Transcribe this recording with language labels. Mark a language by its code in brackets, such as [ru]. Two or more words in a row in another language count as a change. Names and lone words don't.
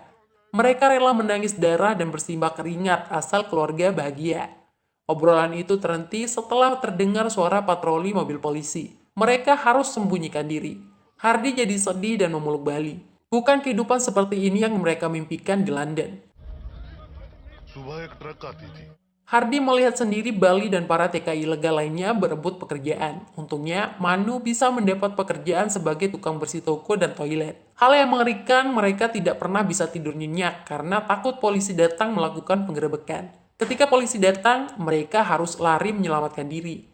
[id] Mereka rela menangis darah dan bersimbah keringat asal keluarga bahagia. Obrolan itu terhenti setelah terdengar suara patroli mobil polisi. Mereka harus sembunyikan diri. Hardi jadi sedih dan memeluk Bali. Bukan kehidupan seperti ini yang mereka mimpikan di London. [hi] सुबह एक ट्रक आती थी [id] Hardi melihat sendiri Bali dan para TKI ilegal lainnya berebut pekerjaan. Untungnya, Manu bisa mendapat pekerjaan sebagai tukang bersih toko dan toilet. Hal yang mengerikan, mereka tidak pernah bisa tidur nyenyak karena takut polisi datang melakukan penggerebekan. Ketika polisi datang, mereka harus lari menyelamatkan diri.